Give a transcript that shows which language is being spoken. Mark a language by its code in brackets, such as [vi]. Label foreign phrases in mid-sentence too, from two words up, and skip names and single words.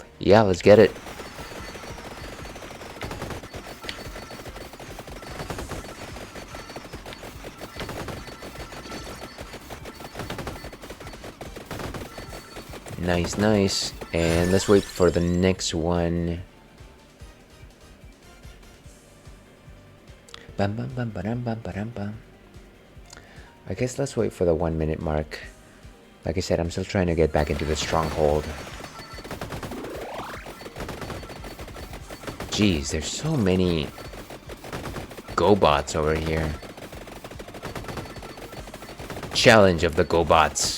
[en] Yeah, let's get it. Nice, nice. And let's wait for the next one. Bam, bam, bam, ba-dum, bam, ba-dum, bam. I guess let's wait for the 1 minute mark. Like I said, I'm still trying to get back into the stronghold. Jeez, there's so many GoBots over here. Challenge of the GoBots.